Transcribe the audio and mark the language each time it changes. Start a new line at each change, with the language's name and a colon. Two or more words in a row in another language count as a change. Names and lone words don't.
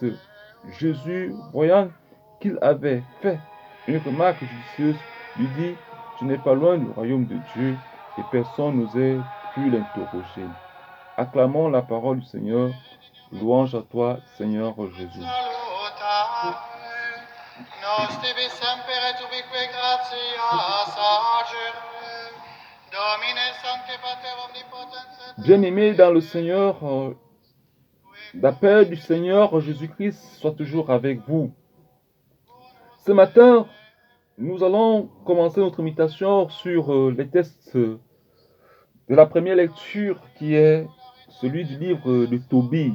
French: Jésus, voyant qu'il avait fait une remarque judicieuse, lui dit, tu n'es pas loin du royaume de Dieu, et personne n'osait plus l'interroger. Acclamons la parole du Seigneur. Louange à toi, Seigneur Jésus.
Latin: Nos tibi semper et ubique gratias agere. Domine sancte pater omnipotens.
French: Bien-aimés dans le Seigneur, la paix du Seigneur Jésus-Christ soit toujours avec vous. Ce matin, nous allons commencer notre méditation sur les textes de la première lecture qui est celui du livre de Tobie.